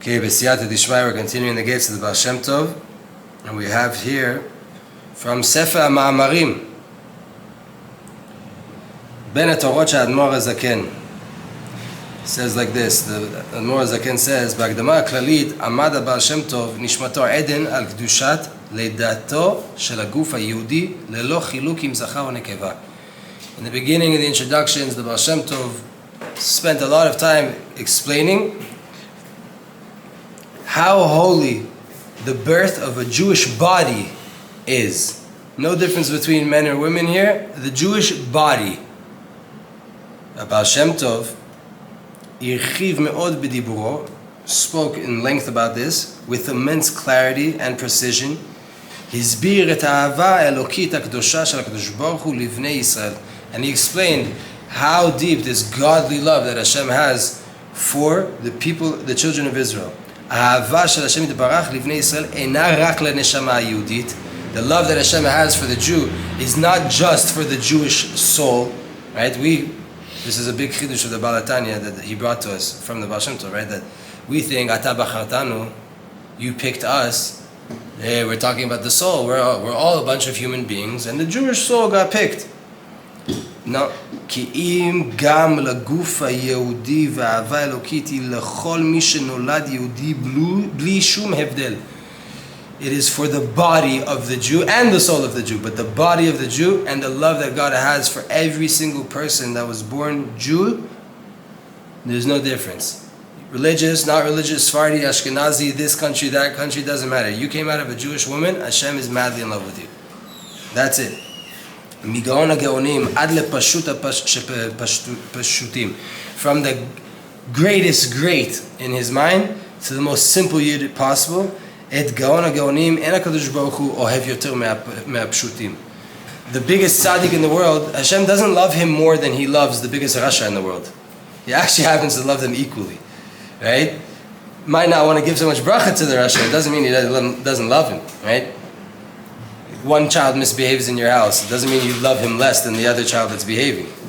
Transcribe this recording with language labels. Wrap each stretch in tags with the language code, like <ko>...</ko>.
<en>Okay, B'siyata Dishmai, we're continuing the gates of the Baal Shem Tov, and we have here from Sefer HaMa'amarim, Ben HaTorot Sha'admor HaZaken.</en> <he>Says like this, the Admor HaZaken says, בהקדמה הכללית עמד הבעל שם טוב נשמתו עדן על קדושת לידתו של הגוף היהודי ללא חילוק עם זכר או נקבה.</he> <en>In the beginning of the introductions, the Baal Shem Tov spent a lot of time explaining how holy the birth of a Jewish body is. No difference between men or women here. The Jewish body. Baal Shem Tov</en> <he>הרחיב מאוד בדיבורו,</he> <en>spoke in length about this with immense clarity and precision.</en> <he>הסביר את האהבה האלוקית הקדושה של הקדוש ברוך הוא לבני ישראל.</he> <en>And he explained how deep this godly love that Hashem has for the people, the children of Israel.</en> <he>האהבה של השם יתברך לבני ישראל אינה רק לנשמה היהודית.</he> <en>The love that Hashem has for the Jew is not just for the Jewish soul, right? This is a big chiddush of the Baal Tanya that he brought to us from the Baal Shem Tov, right? That we think,</en> <he>Ata bachartanu,</he> <en>you picked us. Hey, we're talking about the soul. We're all a bunch of human beings, and the Jewish soul got picked. No.</en> <he>כי אם גם לגוף היהודי והאהבה אלוקית היא לכל מי שנולד יהודי בלי שום הבדל.</he> <en>It is for the body of the Jew and the soul of the Jew, but the body of the Jew and the love that God has for every single person that was born Jew, there's no difference. Religious, not religious, Sephardi, Ashkenazi, this country, that country, doesn't matter. You came out of a Jewish woman, Hashem is madly in love with you. That's it.</en> <he>מגאון הגאונים עד לפשוט הפשוטים.</he> <en>From the greatest great in his mind to the most simple yid possible.</en> <he>את גאון הגאונים אין הקדוש ברוך הוא אוהב יותר מהפשוטים.</he> <en>The biggest tzaddik in the world, Hashem doesn't love him more than he loves the biggest rasha in the world. He actually happens to love them equally, right? Might not want to give so much bracha to the rasha, it doesn't mean he doesn't love him, right? One child misbehaves in your house, it doesn't mean you love him less than the other child that's behaving.</en>